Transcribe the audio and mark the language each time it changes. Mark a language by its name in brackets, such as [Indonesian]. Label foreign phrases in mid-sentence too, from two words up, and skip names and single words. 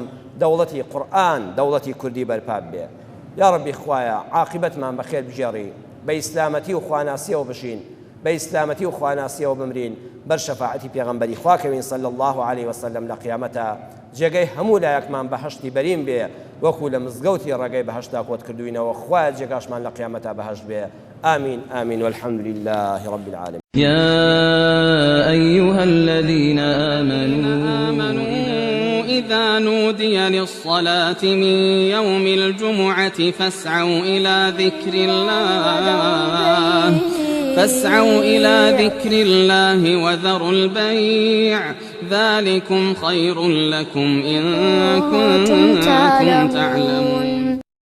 [Central Kurdish] دەوڵەتی قورئان دەوڵەتی کوردی بەرپا بێ یا ڕەبی خوایە عاقبەتمان بەخێر بژێڕی بە ئیسلامەتی و خواناسیەوە بژین بە ئیسلامەتی و خواناسیەوە بمرین بەر شەفاعەتی پێغەمبەری خواکەوین [Arabic] صلی الله علیه وسلم [Central Kurdish] لە قیامەتە جێگەی هەموو لایەکمان بەهەشتی بەرین بێ وەکو لە مزگەوتی ڕێگەی بەهەشتا کۆت کردوینەوە خوایە جێگاشمان لە قیامەتە بەهەشت بێ [Arabic] آمين آمين والحمد لله رب العالمين يا أيها الذين آمنوا إذا نودي للصلاة من يوم الجمعة فاسعوا إلى ذكر الله وذروا البيع ذلكم خير لكم إن كنتم تعلمون